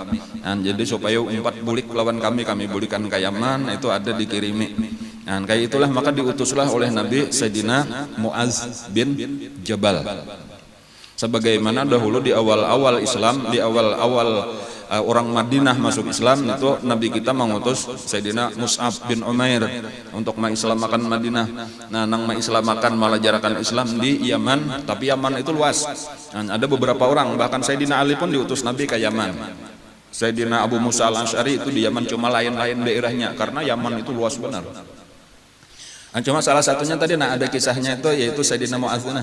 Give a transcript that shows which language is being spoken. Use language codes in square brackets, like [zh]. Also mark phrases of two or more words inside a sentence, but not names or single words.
[bjn] Jadi supaya 4 bulik lawan kami bulikan ke Yaman, itu ada dikirimi. [id] Kayak itulah maka diutuslah oleh Nabi Sayyidina Mu'adz bin Jabal. Sebagaimana dahulu di awal-awal Islam, di awal-awal orang Madinah masuk Islam, itu Nabi kita mengutus Sayyidina Mus'ab bin Umair untuk mengislamakan Madinah. Nah, nang mengislamakan melajarakan Islam di Yaman, tapi Yaman itu luas. Nah, ada beberapa orang, bahkan Sayyidina Ali pun diutus Nabi ke Yaman. Sayyidina Abu Musa al-Asy'ari itu di Yaman, cuma lain-lain daerahnya karena Yaman itu luas benar. Nah, cuma salah satunya tadi ada kisahnya itu, yaitu Sayyidina Mu'adz.